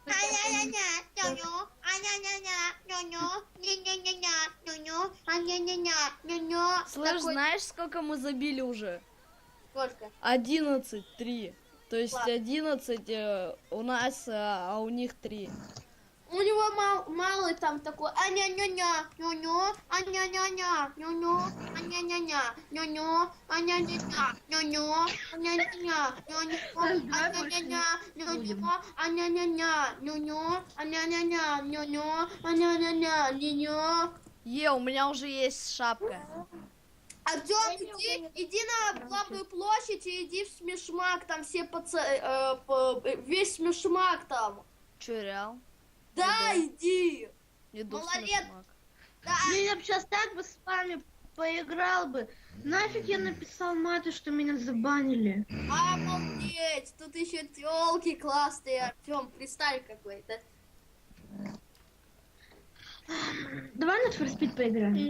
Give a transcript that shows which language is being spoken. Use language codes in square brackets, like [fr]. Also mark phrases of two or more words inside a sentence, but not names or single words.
[ru] Слышь, знаешь, сколько мы забили уже? Сколько? 11-3. То есть Ладно. 11 у нас, а у них 3. У него малый там такой, а-ня-ня-ня, ню-ню, а-ня-ня-ня, ню-ню, а-ня-ня-ня, ню-ню, а-ня-ня-ня, ню-ню, а-ня-ня-ня, ню-ню, а-ня-ня-ня, ню-ню, а-ня-ня-ня, ню-ню, а-ня-ня-ня, ню-ню, а-ня-ня-ня, ню-ню. У меня уже есть шапка. Артём, иди на главную площадь и иди в смешмак, там все весь смешмак там. Че, реал? Да, иди. Иду в Малолет- смешмак. Да. Блин, я бы сейчас так бы с вами поиграл бы. Нафиг я написал маты, что меня забанили. Обалдеть, тут еще тёлки классные, Артём, представь какой-то. Давай на For Speed поиграем.